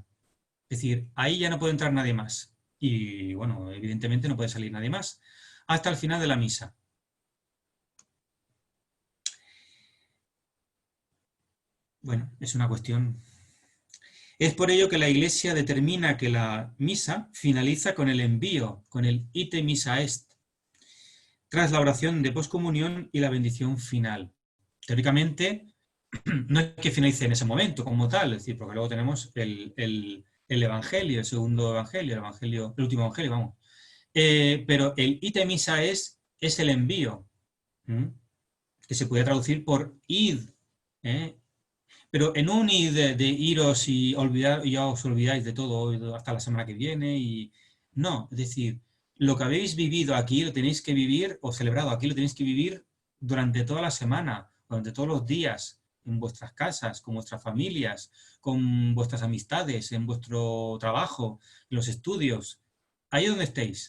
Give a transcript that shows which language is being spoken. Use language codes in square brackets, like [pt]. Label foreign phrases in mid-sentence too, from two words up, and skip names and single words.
[es] Es decir, ahí ya no puede entrar nadie más. Y bueno, evidentemente no puede salir nadie más hasta el final de la misa. Bueno, es una cuestión. Es por ello que la Iglesia determina que la misa finaliza con el envío, con el [la] ite missa est, [es] tras la oración de poscomunión y la bendición final. Teóricamente, no es que finalice en ese momento como tal, es decir, porque luego tenemos el Evangelio, el segundo Evangelio, el último Evangelio, vamos. Pero el [la] ite missa est [es] es el envío, que se puede traducir por id, pero en un id de iros y ya os olvidáis de todo hasta la semana que viene. Y no, es decir, lo que habéis vivido aquí lo tenéis que vivir, o celebrado aquí lo tenéis que vivir durante toda la semana, durante todos los días, en vuestras casas, con vuestras familias, con vuestras amistades, en vuestro trabajo, en los estudios, ahí donde estéis.